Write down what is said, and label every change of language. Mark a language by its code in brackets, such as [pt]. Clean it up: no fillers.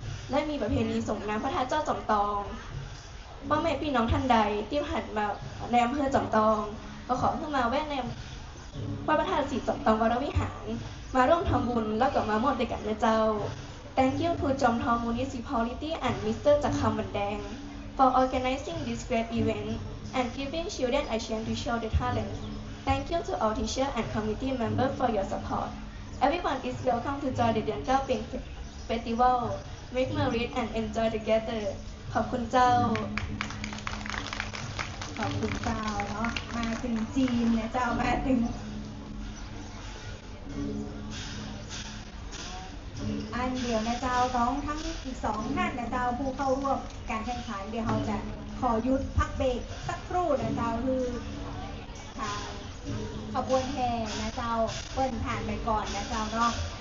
[th] และมีประเพณีส่งน้ำพระธาตุเจ้าจอมตองพ่อแม่พี่น้องท่านใดที่ผ่านมาในอำเภอจอมตองก็ขอให้มาแวะในวัดพระธาตุสีจอมตองวรวิหารมาร่วมทำบุญแล้วก็มามอบด้วยกันนะเจ้า [en] Thank you to Jomtong Municipality and Mr. Jakam Bandeng for organizing this great event and giving children a chance to show their talent. Thank you to all teachers and committee members for your support. Everyone is welcome to join the Duan Gao Ping Festival. Make memories and enjoy together. [th] ขอบคุณเจ้า ขอบคุณเจ้าเนาะมาถึงจีนนะเจ้ามาถึงอันเดียวนะเจ้าต้องทั้งอีก2ท่านนะเจ้าผู้เข้าร่วมการแข่งขันเดี๋ยวเราจะขอหยุดพักเบรกสักครู่นะเจ้าคือทางขบวนแห่นะเจ้าเปิ้นผ่านไปก่อนนะเจ้าเนาะ